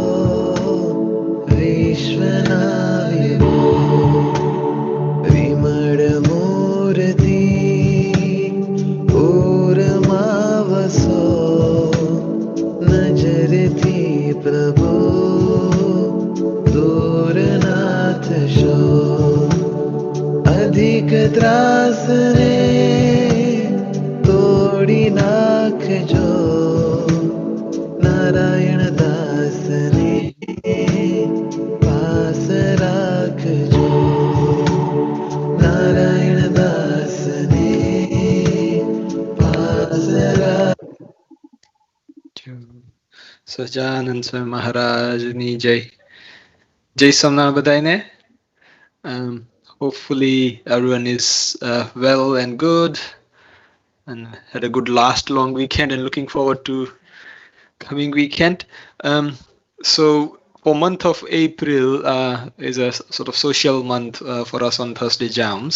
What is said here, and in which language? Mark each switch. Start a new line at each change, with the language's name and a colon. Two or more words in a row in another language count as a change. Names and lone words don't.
Gujarati: વિશ્વના વિભો વિમળ મૂર્તી પૂરમાવસો નજરથી પ્રભો દૂરનાથ શો અધિક ત્રાસને તોડી નાખજો નારાયણ દાસને પાસ રાખજો નારાયણ દાસને પાસ રાખ સજાનંદ સ્વામી મહારાજની જય. જય સોમનાથ બધાને.
English: Hopefully everyone is well and good and had a good last long weekend and looking forward to coming weekend. So for month of April is a sort of social month for us on Thursday jams.